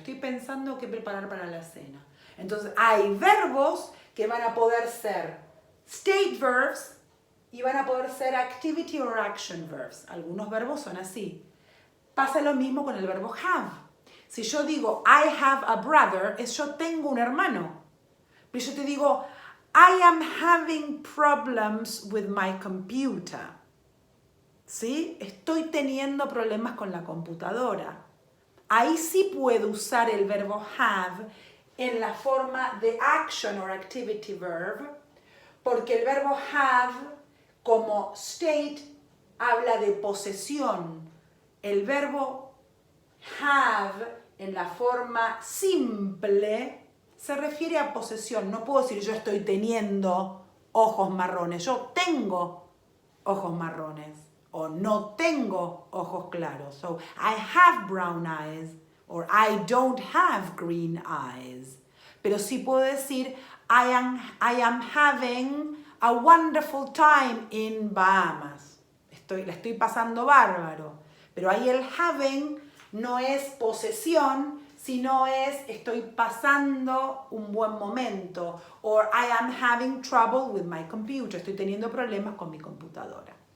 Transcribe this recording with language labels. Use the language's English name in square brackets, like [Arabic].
[Spanish] Estoy pensando qué preparar para la cena. Entonces, hay verbos que van a poder ser state verbs y van a poder ser activity or action verbs. Algunos verbos son así. Pasa lo mismo con el verbo have. Si yo digo [English] I have a brother, [Spanish] es yo tengo un hermano. Pero yo te digo [English] I am having problems with my computer. [Spanish] ¿Sí? Estoy teniendo problemas con la computadora. Ahí sí puedo usar el verbo have en la forma de action or activity verb, porque el verbo have como state habla de posesión. El verbo have en la forma simple se refiere a posesión. No puedo decir yo estoy teniendo ojos marrones. Yo tengo ojos marrones o no tengo ojos claros. [English] So, I have brown eyes or I don't have green eyes. [Spanish] Pero sí puedo decir [English] I am having a wonderful time in Bahamas. [Spanish] La estoy pasando bárbaro. Pero ahí el having no es posesión, sino es estoy pasando un buen momento. [English] Or I am having trouble with my computer. [Spanish] Estoy teniendo problemas con mi computadora.